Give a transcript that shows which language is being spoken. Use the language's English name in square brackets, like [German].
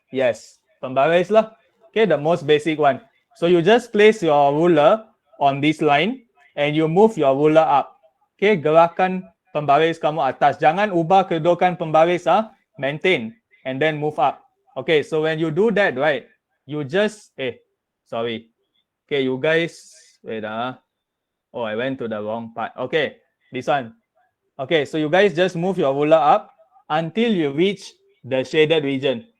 [English] Yes, pembaris lah. Okay, the most basic one. So you just place your ruler on this line. and you move your ruler up. [Malay] Okay, gerakan pembaris kamu atas. Jangan ubah kedudukan pembaris, [English] maintain and then move up. Okay, so when you do that, right, you just, sorry. Okay, you guys, wait, oh, I went to the wrong part. Okay, this one. Okay, so you guys just move your ruler up until you reach the shaded region.